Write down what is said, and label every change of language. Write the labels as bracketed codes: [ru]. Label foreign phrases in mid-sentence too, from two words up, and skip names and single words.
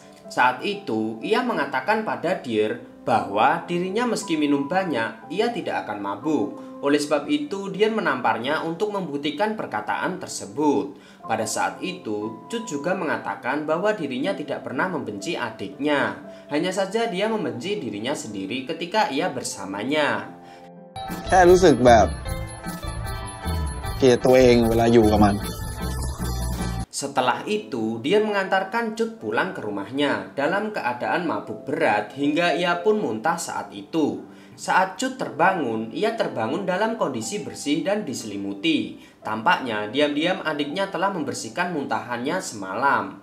[id] Saat itu ia mengatakan pada Deer bahwa dirinya meski minum banyak, ia tidak akan mabuk. Oleh sebab itu, Deer menamparnya untuk membuktikan perkataan tersebut. Pada saat itu, Cut juga mengatakan bahwa dirinya tidak pernah membenci adiknya. Hanya saja dia membenci dirinya sendiri ketika ia bersamanya. [th] แค่รู้สึกแบบเกลียดตัวเองเวลาอยู่กับมัน [id] Setelah itu, dia mengantarkan Cut pulang ke rumahnya dalam keadaan mabuk berat hingga ia pun muntah saat itu. Saat Cut terbangun, ia terbangun dalam kondisi bersih dan diselimuti. Tampaknya diam-diam adiknya telah membersihkan muntahannya semalam.